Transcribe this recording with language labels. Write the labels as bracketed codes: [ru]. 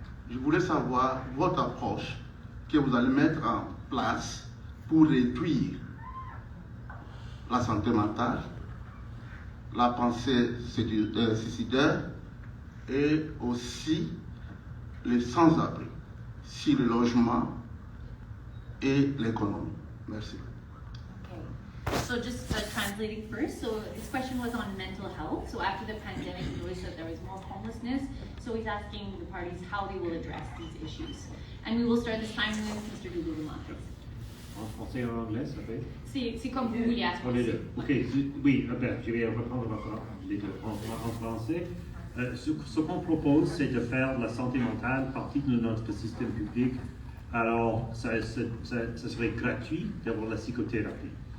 [fr] Je voulais savoir votre approche que vous allez mettre en place pour réduire la santé mentale, la pensée suicidaire et aussi les sans-abri, sur le logement et l'économie. Merci. [en] So just translating first, so this question was on mental health. So after the pandemic, we noticed that there was more homelessness. So he's asking the parties how they will address these issues. And we will start this time with Mr. Dougouloumatis. [fr] En français et en anglais, ça fait? C'est comme vous voulez à ce On les deux. Ok, oui, je vais reprendre les deux. En français, ce qu'on propose, c'est de faire de la santé mentale partie de notre système public. Alors, ça serait gratuit d'avoir la psychothérapie.